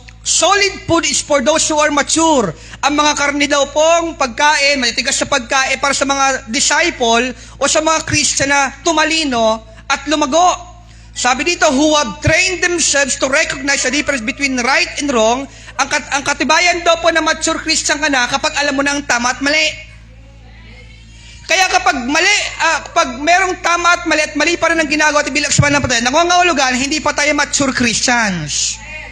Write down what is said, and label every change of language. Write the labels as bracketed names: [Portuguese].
[English] Solid food is for those who are mature. [Filipino] Ang mga karne daw pong pagkain, matitigas sa pagkain para sa mga disciple o sa mga Christian na tumalino at lumago. Sabi dito, [English] who have trained themselves to recognize the difference between right and wrong. [Filipino] Ang katibayan daw po na mature Christian ka na kapag alam mo na ang tama at mali. Kaya kapag pag merong tama at mali pa rin ang ginagawa at ibilang sa ng patay, nangangahulugan, hindi pa tayo mature Christians.